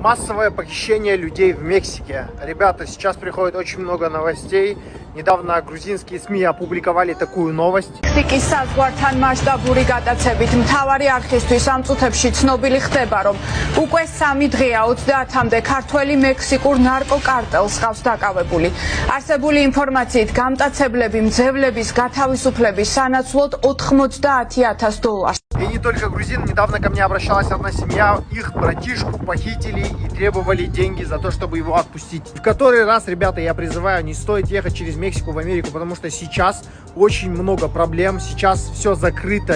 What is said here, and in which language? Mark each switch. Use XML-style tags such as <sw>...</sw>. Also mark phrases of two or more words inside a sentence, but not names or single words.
<ru>Массовое похищение людей в Мексике. Rебята, сейчас приходит очень много новостей. Недавно грузинские СМИ опубликовали такую новость.</ru> <ka>Mexico საზღვართან მასშტაბური გატაცებით მთავარი არქისთვის ამ წუთებში ცნობილი ხდება, რომ უკვე 3 დღეა 30-მდე ქართველი მექსიკურ ნარკოკარტელს ყავს დაკავებული. არსებული ინფორმაციით გამტაცებლები მძევლების გათავისუფლების სანაცვლოდ $90,000.</ka> <ru>И не только грузин. Недавно ко мне обращалась одна семья. Их братишку похитили и требовали деньги за то, чтобы его отпустить. В который раз, ребята, я призываю, не стоит ехать через Мексику в Америку, потому что сейчас очень много проблем. Сейчас все закрыто.</ru>